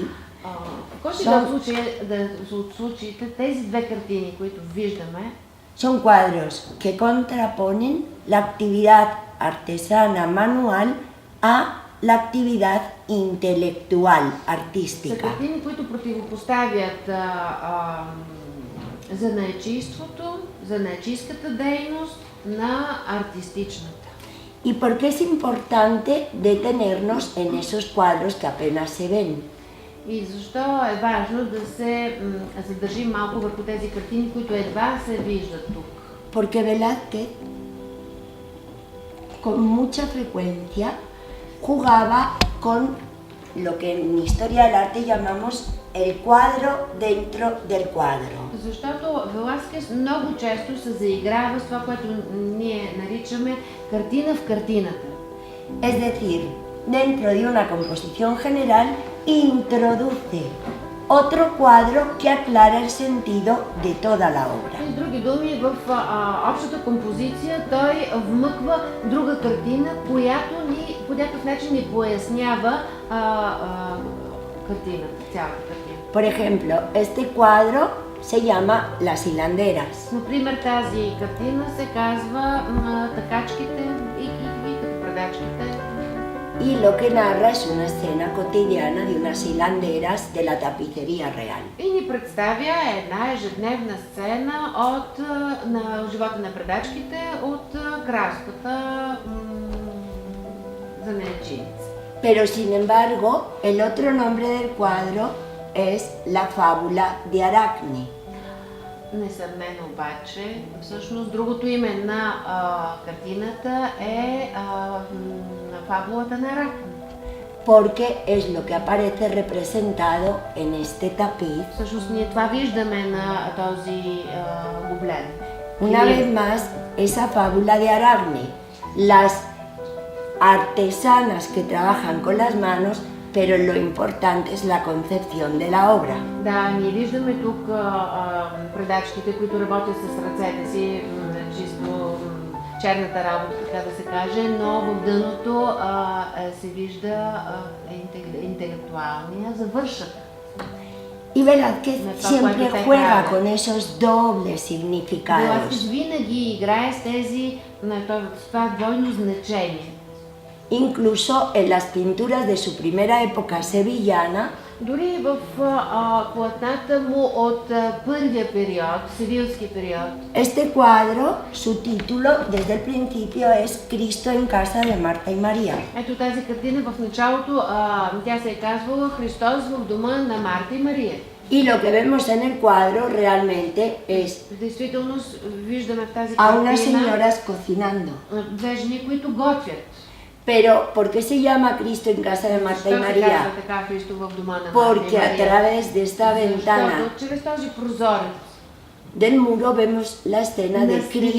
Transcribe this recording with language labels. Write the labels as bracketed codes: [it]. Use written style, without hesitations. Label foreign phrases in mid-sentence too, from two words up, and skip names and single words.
[bg] В който и да от случаите, тези две картини, които виждаме, [es] son cuadros que contraponen la actividad artesana manual a la actividad intelectual [bg] са [es] artística. [bg] картини, които противопоставят занаятчийството, занаятчийската дейност на артистичната. [es] ¿Y por qué es importante detenernos en esos cuadros que apenas se ven? [bg] И защо е важно да се задържим малко върху тези картини, които едва се виждат тук? [es] Porque Velázquez, con mucha frecuencia, jugaba con lo que en historia del arte llamamos el cuadro dentro del cuadro. [bg] Защото Веласкес много често се заиграва с това, което ние наричаме картина в картината. [es] Es decir, dentro de una composición general introduce otro cuadro que aclara el sentido de toda la obra. [bg] С други думи, в общата композиция той вмъква друга картина, която по някакъв начин ни пояснява картината, цялата картина. [es] Por ejemplo, este cuadro se llama Las hilanderas. [bg] Например, тази картина се казва Такачките и като предачките. [es] Y lo que narra es una escena cotidiana de unas hilanderas de la tapicería real. [bg] И ни представя една ежедневна сцена на живота на предачките от кралската занаятчийница. [es] Pero sin embargo, el otro nombre del cuadro es La fábula de Aracne. [bg] Несъмнено обаче, всъщност другото име на картината е фабулата на Аракне. [es] Porque es lo que aparece representado en este tapiz. [bg] Всъщност ние това виждаме на този гобелен. [es] Una vez más, esa fábula de Aracne. Las artesanas que trabajan con las manos, pero lo importante es la concepción de la obra. [bg] Да, ние виждаме тук предачките, които работят с ръцете си, чисто черната работа, така да се каже, но в дъното се вижда интелектуалния завършък. [es] Y Velázquez siempre juega con esos dobles significados. [bg] Велázquez винаги играе с това двойно значение. [es] Incluso en las pinturas de su primera época sevillana, [bg] дори в платната му от първия период, севилски период. [es] Este cuadro, su título desde el principio es Cristo en casa de Marta y María. [bg] Ето тази картина в началото, тя се е казвала Христос в дома на Марта и Мария. [es] Y lo que vemos en el cuadro realmente es [bg] В действителност виждаме в тази [es] a unas [bg] картина [es] señoras cocinando. [bg] две жени, които готвят. [es] Pero, ¿por qué se llama Cristo en casa de Marta y [bg] Защо се [es] María? [bg] казва така Христо в дома на Марта и [es] Porque a [bg] Мария? [es] través de esta ventana [bg] Защото чрез този прозорец [es] del muro vemos la escena de [bg] на [es] Cristo